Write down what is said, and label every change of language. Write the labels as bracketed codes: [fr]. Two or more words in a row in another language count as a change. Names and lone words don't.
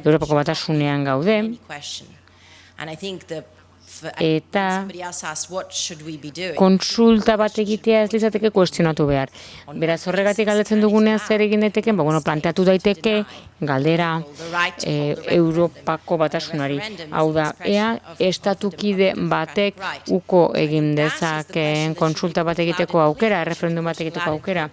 [en] Any question. And I think the eta somebody else asks, what should we be doing? [eu] kontsulta bat egitea ez litzateke kuestionatu behar. Beraz, horregatik galdetzen dugunean zer egin daiteke, planteatu daiteke galdera Europako Batasunari. Hau da, ea estatukide batek uko egin dezakeen kontsulta bat egiteko aukera, referendum bat egiteko aukera.